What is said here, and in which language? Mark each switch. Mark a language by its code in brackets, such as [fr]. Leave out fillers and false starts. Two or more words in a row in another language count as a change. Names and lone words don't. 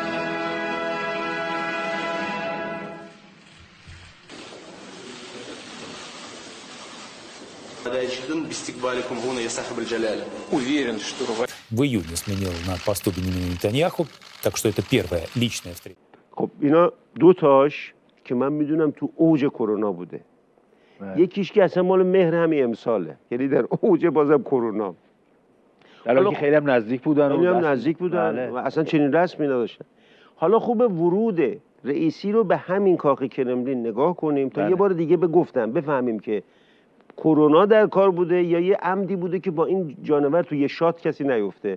[ru] В июне сменил на посту Беньямина Нетаньяху, так что это первая личная встреча. [fa] خب اینا دو تاش که من میدونم تو اوج کرونا بوده. یکیش که اصلا مال مهر همین امساله، یعنی در اوج بازم کرونا. در حالی که خیلی هم نزدیک بودن و اصلا چنین رسمی نداشتن. حالا خوبه ورود رئیسی رو به همین کاخ کرملین نگاه کنیم تا یه بار دیگه بفهمیم که کرونا در کار بوده یا یه عمدی بوده که با این جانور تو یه شات کسی نیفته.